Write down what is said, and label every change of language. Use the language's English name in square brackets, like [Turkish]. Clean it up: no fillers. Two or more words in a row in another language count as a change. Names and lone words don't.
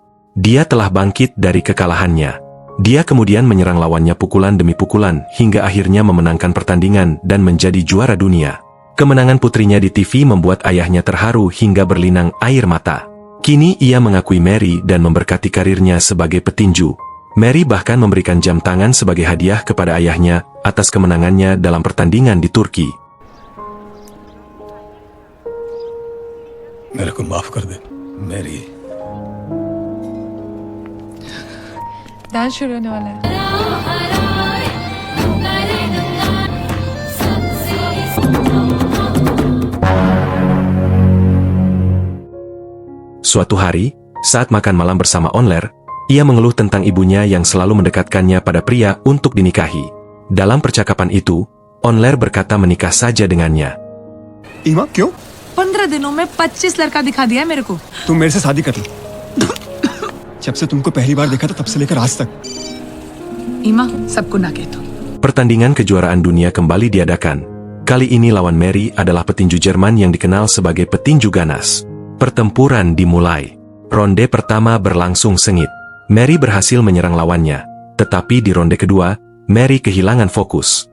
[Indonesian] Dia telah bangkit dari kekalahannya. Dia kemudian menyerang lawannya pukulan demi pukulan hingga akhirnya memenangkan pertandingan dan menjadi juara dunia. Kemenangan putrinya di TV membuat ayahnya terharu hingga berlinang air mata. Kini ia mengakui Mary dan memberkati karirnya sebagai petinju. Mary bahkan memberikan jam tangan sebagai hadiah kepada ayahnya atas kemenangannya dalam pertandingan di Turki. [Hindi] मेरे को माफ कर दे मेरी डांस शुरू होने वाला है [Indonesian] Suatu hari, saat makan malam bersama Onler, ia mengeluh tentang ibunya yang selalu mendekatkannya pada pria untuk dinikahi. Dalam percakapan itu, Onler berkata menikah saja dengannya. [Hindi] ईमा क्यों 15 दिनों में 25 लड़का दिखा दिया है मेरे को तुम मेरे से शादी कर लो जब से तुमको पहली बार देखा था तब से लेकर आज तक ईमा सबको ना कह तू [Indonesian] Pertandingan kejuaraan dunia kembali diadakan. Kali ini lawan Mary adalah petinju Jerman yang dikenal sebagai petinju ganas. Pertempuran dimulai. Ronde pertama berlangsung sengit. Mary berhasil menyerang lawannya. Tetapi di ronde kedua, Mary kehilangan fokus.